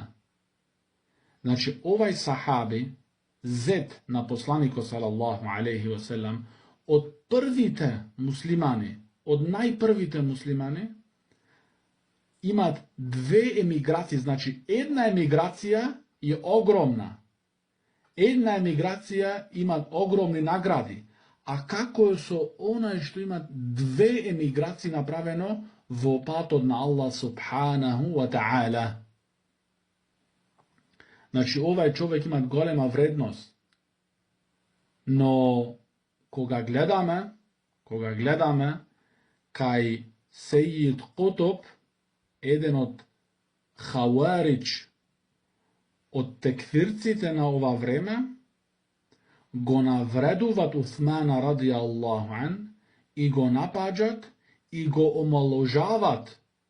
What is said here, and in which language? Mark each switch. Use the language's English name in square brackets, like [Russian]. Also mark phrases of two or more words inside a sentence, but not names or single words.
[Macedonian] Значи овај сахаби, зет на посланикот [Arabic] صلى الله عليه وسلم, [Macedonian] од првите муслимани, од најпрвите муслимани, имат две емиграции, значи една емиграција е огромна. Една емиграција имат огромни награди. А како е со онај што имат две емиграции направено во патот на Аллах [Arabic] سبحانه وتعالى? [Macedonian] Значи овај човек имат голема вредност. Но кога гледаме кај Сејид Кутуб, еден од хаваридж од текфирците на ова време, го навредуват Уthmana [Arabic] رضي الله عنه [Macedonian] и го напаѓат и го омаложават.